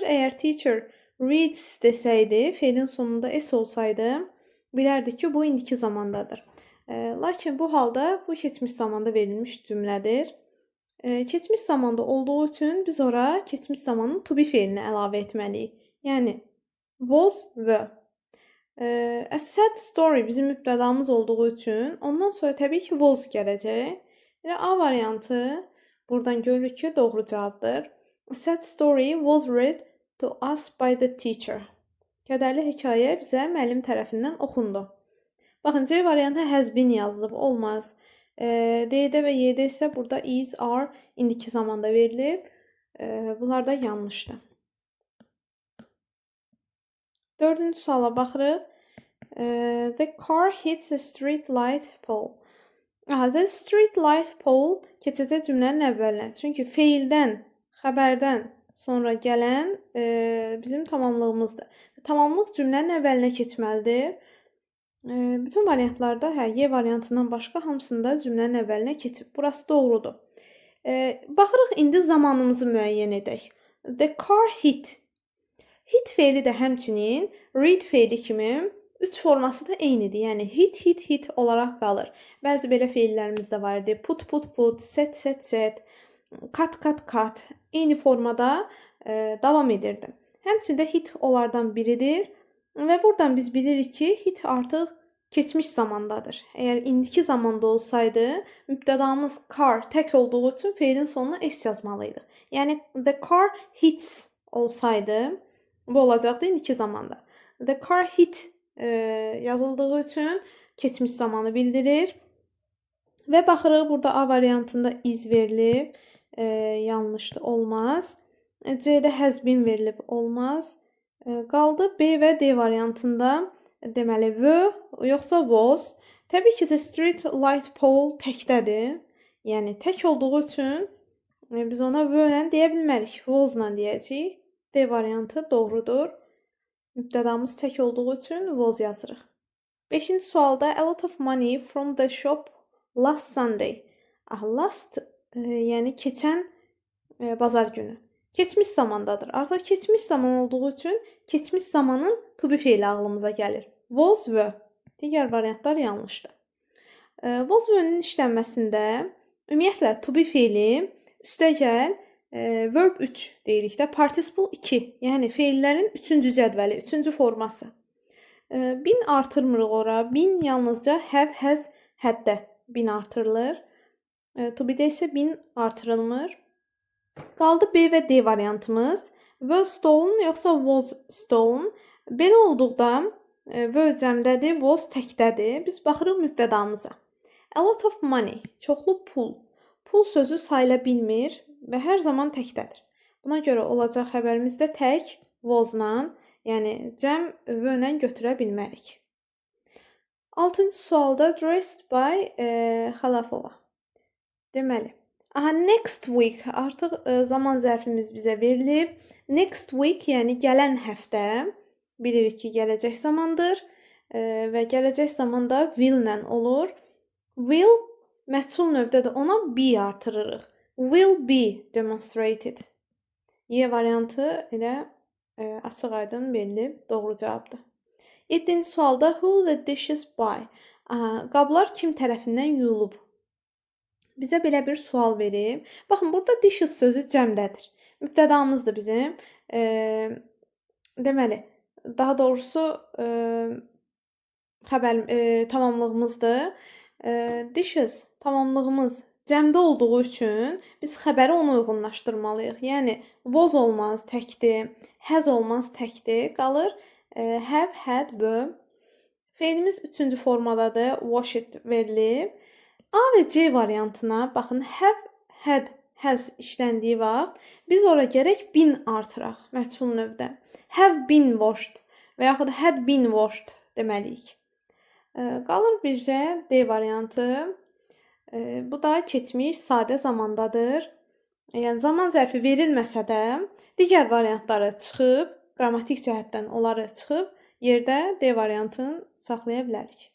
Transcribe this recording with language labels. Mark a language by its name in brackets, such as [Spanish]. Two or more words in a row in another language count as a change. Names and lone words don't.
[Azerbaijani] Əgər [English] teacher reads [Azerbaijani] desəydi, feilin sonunda s olsaydı, bilərdik ki, bu indiki zamandadır. Lakin bu halda bu keçmiş zamanda verilmiş cümlədir. Keçmiş zamanda olduğu üçün biz ora keçmiş zamanın [English] to be [Azerbaijani] feilini əlavə etməliyik. Yəni, [English] was, were. A sad story [Azerbaijani] bizim mübtədamız olduğu üçün ondan sonra təbii ki, was gələcək. Yəni, A variantı buradan görürük ki, doğru cavabdır. [English] A sad story was read to us by the teacher. [Azerbaijani] Kədərli hekayə bizə müəllim tərəfindən oxundu. Baxın, C variantı [English] has been [Azerbaijani] yazılıb, olmaz. D-də və Y-də isə burada [English] is, are [Azerbaijani] indiki zamanda verilib. Bunlar da yanlışdır. Dördüncü suala baxırıq. [English] The car hits a street light pole. The street light pole [Azerbaijani] keçəcək cümlənin əvvəlinə. Çünki feildən, xəbərdən sonra gələn bizim tamamlığımızdır. Tamamlıq cümlənin əvvəlinə keçməlidir. Bütün variantlarda, Y variantından başqa hamısında cümlənin əvvəlinə keçib. Burası doğrudur. Baxırıq, indi zamanımızı müəyyən edək. [English] The car hit. [Azerbaijani] Hit feili də həmçinin read feili kimi üç forması da eynidir. Yəni, hit olaraq qalır. Bəzi belə feillərimiz də var idi. [English] Put, set, cut. [Azerbaijani] Eyni formada davam edirdi. Həmçində hit onlardan biridir. Və buradan biz bilirik ki, hit artıq keçmiş zamandadır. Əgər indiki zamanda olsaydı, mübtədamız car tək olduğu üçün feilin sonuna s yazmalıydı. Yəni, [English] the car hits [Azerbaijani] olsaydı, bu olacaqdı indiki zamanda. [English] The car hit [Azerbaijani] yazıldığı üçün keçmiş zamanı bildirir. Və baxırıq, burada A variantında is verilib. Yanlışdır, olmaz. C-də [English] has been [Azerbaijani] verilib, olmaz. Qaldı B və D variantında deməli were yoxsa was. Təbii ki, [English] the street light pole təkdədir. [Azerbaijani] Yəni tək olduğu üçün biz ona v ilə deyə bilmərik. Was-la deyəcəyik. D variantı doğrudur. Mübtədamız tək olduğu üçün was yazırıq. [English] 5-ci sualda a lot of money from the shop last Sunday. [Azerbaijani] Last yəni keçən bazar günü. Keçmiş zamandadır. Artıq keçmiş zaman olduğu üçün keçmiş zamanın [English] to be [Azerbaijani] feili ağlımıza gəlir. [English] Was were. [Azerbaijani] Digər variantlar yanlışdır. [English] Was were'nin [Azerbaijani] işlənməsində ümumiyyətlə [English] to be [Azerbaijani] feili üstəgəl verb 3 deyirik də, participle 2. Yəni feillərin 3-cü cədvəli, 3-cü forması. Bin artırmırıq ora. Bin yalnızca [English] have, has, [Azerbaijani] had-də bin artırılır. [English] To be-də [Azerbaijani] isə bin artırılmır. Qaldı B və D variantımız. [English] Were stolen [Azerbaijani] yoxsa [English] was stolen. [Azerbaijani] Belə olduqda were cəmdədir, was təkdədir. Biz baxırıq mübtədamıza. [English] A lot of money, [Azerbaijani] çoxlu pul. Pul sözü sayıla bilmir və hər zaman təkdədir. Buna görə olacaq xəbərimizdə tək was-la, yəni cəm were-lə götürə bilmərik. 6-cı sualda [English] dressed by [Azerbaijani] Xəlafova. Deməli, [English] next week [Azerbaijani] artıq zaman zərfimiz bizə verilib. [English] Next week, [Azerbaijani] yəni gələn həftə bilirik ki, gələcək zamandır və gələcək zamanda will-lə olur. Will məchul növdədir, ona be artırırıq. [English] Will be demonstrated. [Azerbaijani] Y variantı elə açıq-aydın verilib, doğru cavabdır. [English] 7-ci sualda who the dishes by? [Azerbaijani] Qablar kim tərəfindən yuyulub? Bizə belə bir sual verib. Baxın, burada dishes sözü cəmdədir. Mübtədamızdır bizim. Deməli, daha doğrusu tamamlığımızdır. Dishes tamamlığımız cəmdə olduğu üçün biz xəbəri ona uyğunlaşdırmalıyıq. Yəni was olmaz, təkdir, has olmaz, təkdir. Qalır [English] have, had, were. [Azerbaijani] Feilimiz 3-cü formadadır. Washed verilib. A və C variantına baxın, [English] have, had, has [Azerbaijani] işləndiyi vaxt biz ora gərək been artıraq məchul növdə. [English] Have been washed [Azerbaijani] və yaxud [English] had been washed [Azerbaijani] deməliyik. Qalır bircə D variantı. Bu da keçmiş sadə zamandadır. Yəni zaman zərfi verilməsə də digər variantları çıxıb, qrammatik cəhətdən onları çıxıb yerdə D variantını saxlaya bilərik.